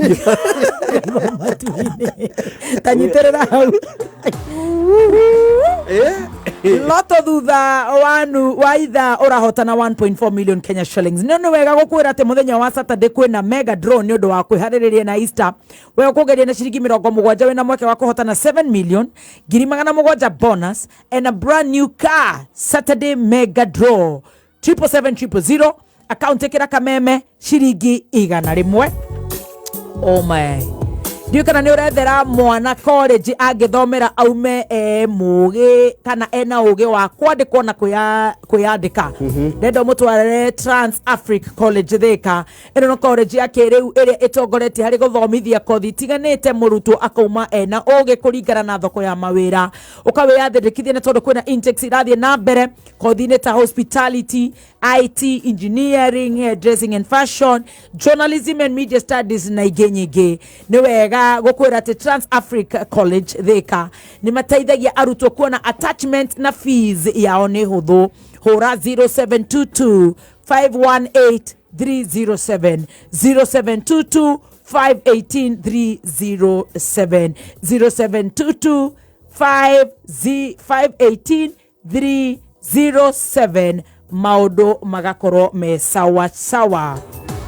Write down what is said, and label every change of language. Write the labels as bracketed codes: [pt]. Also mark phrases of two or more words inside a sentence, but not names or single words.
[ki] tanyiterera hau loto thutha wanu waitha urahotana [en] 1.4 million Kenya shillings [ki] ni wega gukwira ati muthenya wa Saturday kwina [en] mega draw [ki] ni undu wa kwihariria na Easter we kugeria na ciringi 70 wina mweke wa kuhotana 7 million ngiri 700 [en] bonus and a brand new car. Saturday mega draw [ki] 77700 account ekira kameme ciringi 100 [en] oh my [ki] Ndiyo kana nĩ ũrethera mwana college angĩthomera aume mũgĩ kana ena ũgĩ wa kwandĩkwo na kwĩyandĩka ndendo mũtwarĩre Trans Africa College Thika. Ĩno no college ya kĩrĩu ĩrĩa ĩtongoretie harĩ gũthomithia kothi itiganĩte mũrutwo akauma ena ũgĩ kũringana na thoko ya mawĩra. Ũkawĩyandĩkithia na tondũ kwĩna intakes irathiĩ na mbere kothi-inĩ ta [en] hospitality, IT, engineering, hairdressing and fashion, journalism and media studies [ki] na ingĩ nyingĩ. Nĩ wega gũkwĩra atĩ Trans Africa College Thika nĩ mateithagia arutwo kuona attachment na fees yao nĩ hũthũ. Hũra 0722 518 307 0722 518 307 0722 518 307 maũndũ magakorwo me [sw] sawa sawa.